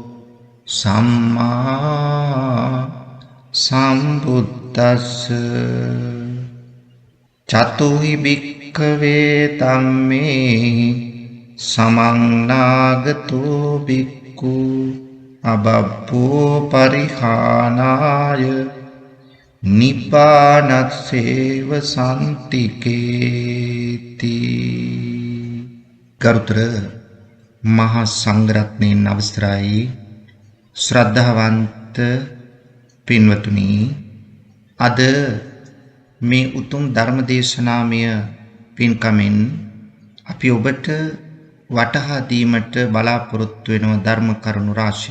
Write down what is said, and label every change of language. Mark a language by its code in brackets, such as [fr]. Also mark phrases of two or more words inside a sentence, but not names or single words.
[pi] සම්මා සම්බුද්දස්ස චතුහි භික්ඛවේ ධම්මේ සමන්නාගතෝ භික්ඛු අබබ්බෝ පරිහානාය නිපානස්සේව සම්තිකේති. [si] ගරුතර මහා සංඝරත්නයන් අවසරයි ශ්‍රද්ධාවන්ත පින්වතුනි, අද මේ උතුම් ධර්මදේශනාමය පින්කමෙන් අපි ඔබට වටහා දීමට බලාපොරොත්තු වෙන ධර්ම කරුණු රාශියක්.